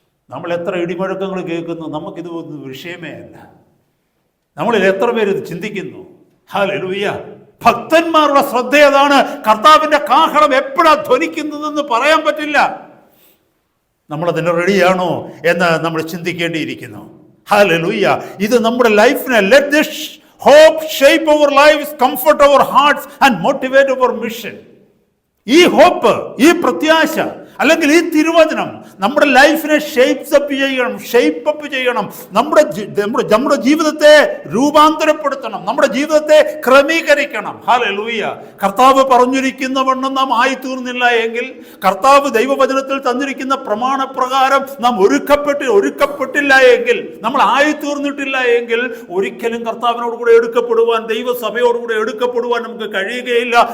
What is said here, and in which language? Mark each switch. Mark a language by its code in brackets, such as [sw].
[ml] നമ്മൾ എത്ര ഇടിമുഴക്കങ്ങൾ കേൾക്കുന്നു, നമുക്കിത് വിഷയമേ അല്ല. നമ്മളിൽ എത്ര പേര് ഇത് ചിന്തിക്കുന്നു? ഹല്ലേലൂയ. ഭക്തന്മാരുടെ ശ്രദ്ധ അതാണ്. കർത്താവിന്റെ കാഹളം എപ്പോഴാ ധ്വനിക്കുന്നതെന്ന് പറയാൻ പറ്റില്ല. നമ്മളതിന് റെഡിയാണോ എന്ന് നമ്മൾ ചിന്തിക്കേണ്ടിയിരിക്കുന്നു. ഹല്ലേലൂയ. ഇത് നമ്മുടെ ലൈഫിനെ, [en] let this hope shape our lives, comfort our hearts and motivate our mission. [ml] ഈ ഹോപ്പ്, ഈ പ്രത്യാശ, അല്ലെങ്കിൽ ഈ തിരുവചനം നമ്മുടെ ലൈഫിനെ ഷേപ്പ് ചെയ്യണം. നമ്മുടെ ജീവിതത്തെ രൂപാന്തരപ്പെടുത്തണം, നമ്മുടെ ജീവിതത്തെ ക്രമീകരിക്കണം. ഹല്ലേലൂയ. കർത്താവ് പറഞ്ഞിരിക്കുന്ന വണ്ണം നാം ആയിത്തീർന്നില്ല എങ്കിൽ, കർത്താവ് ദൈവവചനത്തിൽ തന്നിരിക്കുന്ന പ്രമാണപ്രകാരം നാം ഒരുക്കപ്പെട്ടില്ല എങ്കിൽ, നമ്മൾ ആയിത്തീർന്നിട്ടില്ല എങ്കിൽ ഒരിക്കലും കർത്താവിനോടുകൂടെ എടുക്കപ്പെടുവാൻ, ദൈവസഭയോടുകൂടെ എടുക്കപ്പെടുവാൻ നമുക്ക് കഴിയുകയില്ല.